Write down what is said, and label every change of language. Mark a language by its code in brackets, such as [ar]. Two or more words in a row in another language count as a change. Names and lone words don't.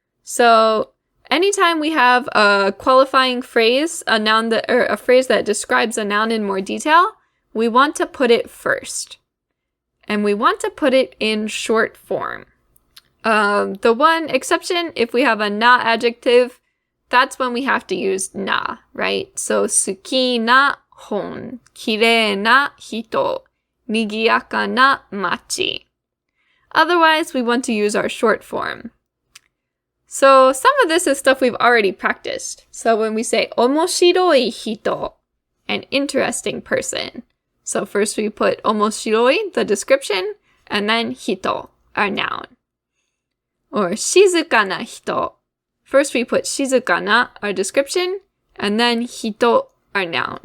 [en] So anytime we have a qualifying phrase, a noun or a phrase that describes a noun in more detail, we want to put it first. And we want to put it in short form. The one exception, if we have a na adjective, that's when we have to use na, right? So, [ja] 好きな本、きれいな人、にぎやかな町. [en] Otherwise, we want to use our short form. So, some of this is stuff we've already practiced. So, when we say [ja] 面白い人, [en] an interesting person. So, first we put omoshiroi, the description, and then hito, our noun. Or [ja] 静かな人. [en] First we put [ja] 静かな, [en] our description, and then hito, our noun.